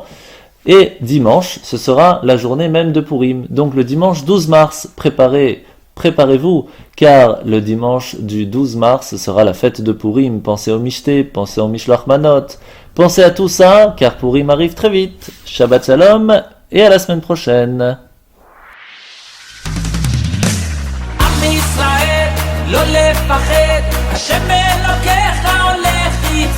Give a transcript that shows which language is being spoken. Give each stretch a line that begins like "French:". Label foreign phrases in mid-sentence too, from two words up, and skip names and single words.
French: Et dimanche, ce sera la journée même de Purim. Donc le dimanche 12 mars, préparez-vous, car le dimanche du 12 mars sera la fête de Purim. Pensez au Mishté, pensez au
Hebrew: משלוח מנות.
French: Pensez à tout ça, car Purim arrive très vite.
Hebrew: שבת שלום,
French: et à la semaine prochaine.
Hebrew: עם ישראל, לא לפחד, השם אלוקיך הולך איתך.